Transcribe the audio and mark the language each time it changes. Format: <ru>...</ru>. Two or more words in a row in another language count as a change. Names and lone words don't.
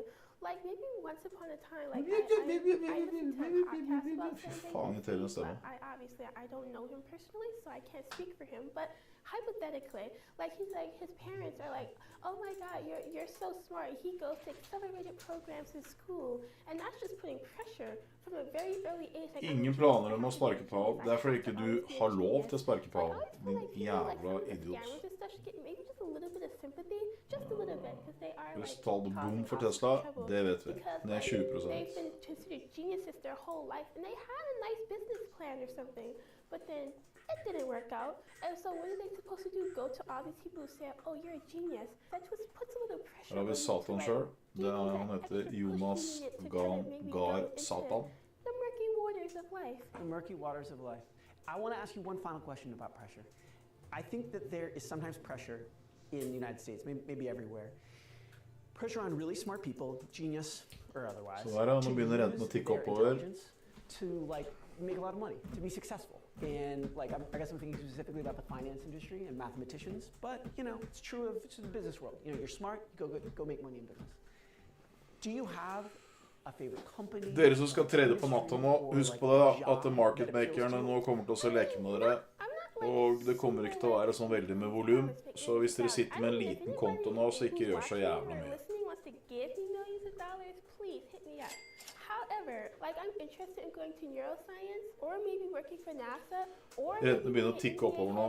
<en>Like maybe once upon a time, like I listened to a podcast about something. I don't know him personally, so I can't speak for him. But hypothetically, like he's like his parents are like, oh my God, you're so smart. He goes to accelerated programs in school, and that's just putting pressure from a very early age. Like,</en> <no>Ingen planer om å sparke Paul. Det fordi ikke du har lov til å sparke Paul. Din jævla idiot.</no> <en>Maybe just a little bit of sympathy, just a little bit, because they are like</en> <no>tallet boom for Tesla, det vet vi. Det 20%.</no> <en>They've been considered geniuses their whole life, and they had a nice business plan or something, but then it didn't work out. And so what are they supposed to do? Go to all these people who say, oh, you're a genius. That just puts a little pressure on you.</en> <no>Satan selv. Han heter Jonas Gahr Satan.</no> <en>The murky waters of life. The murky waters of life. I want to ask you one final question about pressure. I think that there is sometimes pressure in the United States, maybe everywhere. Pressure on really smart people, genius or otherwise,</en> <no>Så der nå begynner renten å tikke oppover.</no> <en>To like make a lot of money, to be successful. And like I guess I'm thinking specifically about the finance industry and mathematicians, but it's true of the business world. You're smart, go make money in business. Do you have a favorite company?</en> <no>Dere som skal trade på natta nå, husk på det da, at marketmakerne nå kommer til å leke med dere. Og det kommer ikke til å være sånn veldig med volum. Så hvis dere sitter med en liten konto nå, så ikke gjør så jævla mye. Rentene begynner å tikke oppover nå.</no>